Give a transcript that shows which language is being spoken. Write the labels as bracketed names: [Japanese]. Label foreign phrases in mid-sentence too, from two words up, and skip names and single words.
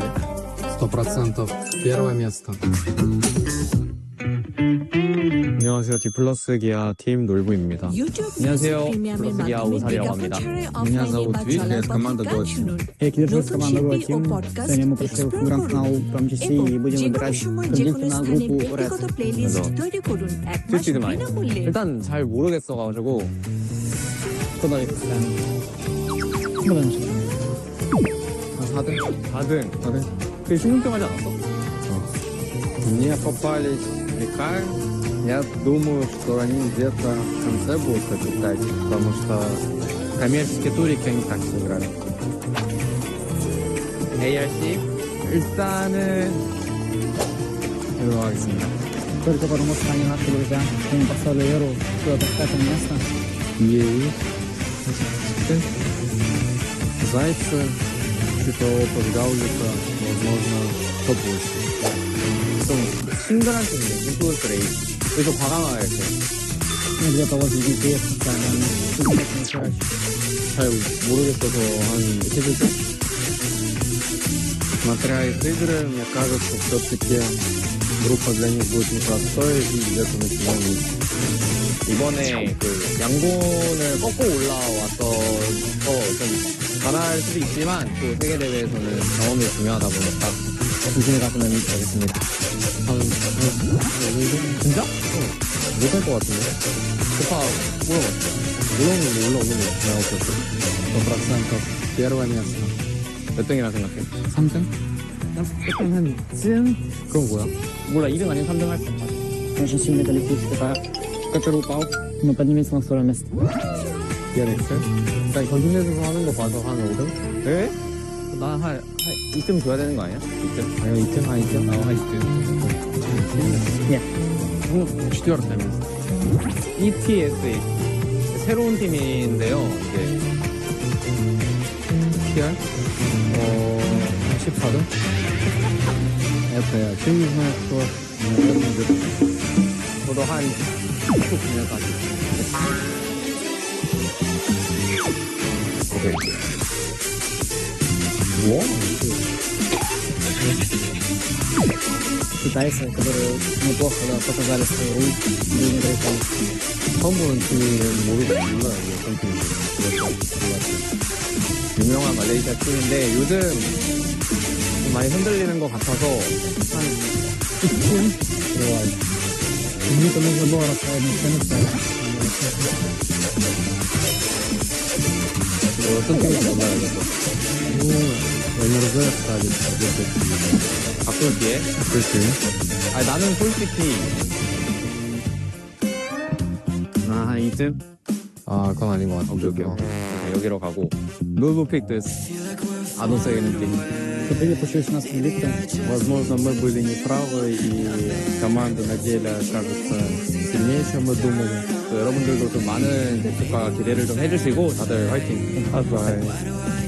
[Russian] 100% первое место. [Korean] 안녕하세요. 디플러스 기아 팀 놀부입니다. 안녕하세요. 디플러스 기아 오사리라고 합니다. [Russian] Меня зовут Вик, я из команды Gauntlet. Я Кирилл из команды Gauntlet. Сегодня мы пришли в гранд-финал PMGC и будем играть конкретно на группу Red. [Korean] 스위치드 많이. 일단 잘 모르겠어가지고 [Russian] Куда их ставим? Куда начнем? [Korean] 4등. 그 16등 하지 않았어? [Russian] Мне попались Викар. Я думаю, что они где-то в конце будут побеждать, потому что коммерческие турики они так сыграли. [Korean] ARC 일단은 이거 하겠습니다. [Russian] Только потому, что они наши друзья. Им поставили веру, что это пятое место. Ей. Зайцы, что опыт Гаулика, возможно, побольше. [Korean] 좀 싱글한 팀이네. 인플루언 레이스. 여기서 과감하게 이렇게. [Russian] Ну, где-то возле GPS, да, они чаще. [Korean] 잘 모르겠어서 한 11점? [Russian] Смотря их игры, мне кажется, все-таки группа для них будет непростой и где-то начинает. [Korean] 이번에 그 양곤을 꺾고 올라왔던 좀 잘할 수도 있지만 또 세계대회에서는 경험이 중요하다 보니까 조심히 갔으면 되겠습니다. 진짜? 못할 것 같은데? 오빠 물어봤어. 올라오는 거 내가 없었어. [Russian] 100% первое место. [Korean] 몇 등이라 생각해? 3등? 약간 한 쯤? 그건 뭐야? 몰라 2등 아니면 3등 할 거야. [Russian] Очень сильный коллектив, который упал, но поднимется на второе место. [Korean] PMX? 일단 경기에서 하는 거 봐서 한 5등? 네? 나한 2등 줘야 되는 거 아니야? 2등? 아니 2등? 2등? 한 2등. [Russian] Нет. четвертое место. ETSA. [Korean] 새로운 팀인데요. 이게 PR? 14등? [Russian] Это я вообще не знаю, кто. Наверное, где-то. [Korean] 저도 한 19년까지. 오케이. [Russian] Во? Китайцы, которые неплохо показали свою роль в игре. [Korean] 처음 보는 팀이 몰라요. 어떤 팀인지. 유명한 말레이시아 팀인데 요즘 좀 많이 흔들리는 것 같아서 한 2층? [Russian] Где-то нужно было расставить на цену. [Korean] 어떤 팀인지 몰라요. [Russian] NRZ стали где-то. [Korean] 바꿀게. 그렇지. 아니 나는 솔직히 한 2등? 아, 그건 아닌 것 같아. 오케이. 여기로 가고 [English] No pick this. I don't say anything. [Russian] Теперь пошли нас лифтом. Возможно, мы были неправы, и команда на деле окажется сильнее, чем мы думали. [Korean] 여러분들도 좀 많은 대축과 기대를 좀 해주시고 다들 화이팅. [English] Bye.